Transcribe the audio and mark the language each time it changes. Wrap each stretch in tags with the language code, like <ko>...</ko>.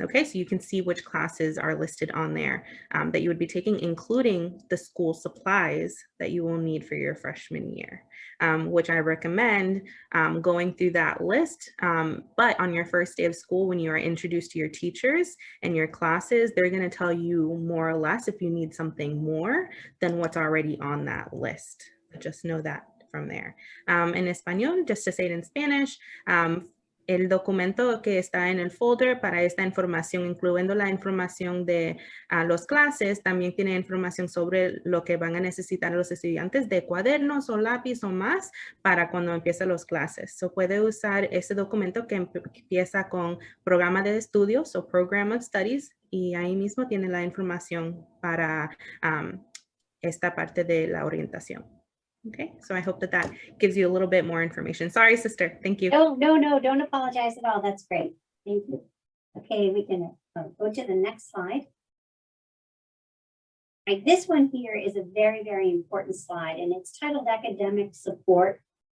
<en>Okay, so you can see which classes are listed on there that you would be taking, including the school supplies that you will need for your freshman year, which I recommend going through that list. But on your first day of school, when you are introduced to your teachers and your classes, they're going to tell you more or less if you need something more than what's already on that list. Just know that from there.</en> <es>En español,</es> <en>just to say it in Spanish,</en> <es>el documento que está en el folder para esta información, incluyendo la información de las clases, también tiene información sobre lo que van a necesitar los estudiantes de cuadernos o lápiz o más para cuando empiecen las clases. So puede usar ese documento que empieza con programa de estudios o</es> <en>program of studies,</en> <es>y ahí mismo tiene la información para esta parte de la orientación.</es> <en>Okay, so I hope that gives you a little bit more information. Sorry, sister. Thank you. No, don't apologize at all. That's great. Thank you. Okay, we can go to the next slide. Right, this one here is a very, very important slide, and it's titled Academic Support.</en>